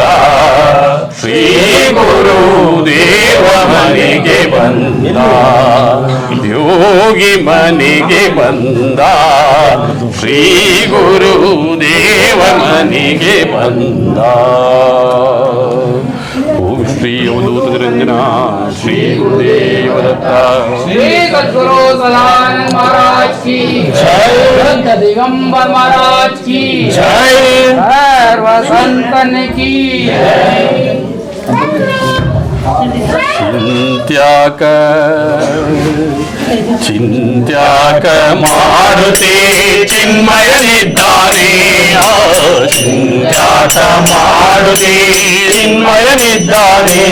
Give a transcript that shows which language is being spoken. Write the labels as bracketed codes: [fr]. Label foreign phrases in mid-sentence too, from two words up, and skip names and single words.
[kn] ಶ್ರೀ ಗುರುದೇವ ಮನೆಗೆ ಬಂದ. ಯೋಗಿ ಮನೆಗೆ ಬಂದ. ಶ್ರೀ ಗುರುದೇವ ಮನೆಗೆ ಬಂದ. ಓಂ ಶ್ರೀ ಅವಧೂತ ನಿರಂಜನ ಶ್ರೀ ಗುರುದೇವ ದತ್ತ. [hi] श्री सद्गुरु सदानंद महाराज की जय। संत दिगंबर महाराज की जय। सर्व संतन की [kn] ಚಿಂತ್ಯಾಕ ಚಿಂತ್ಯಾಕ ಮಾರುತಿ ಚಿನ್ಮಯನಿದ್ದಾನೆ. ಚಿಂತ್ಯಾಕ ಮಾರುತಿ ಚಿನ್ಮಯನಿದ್ದಾನೆ.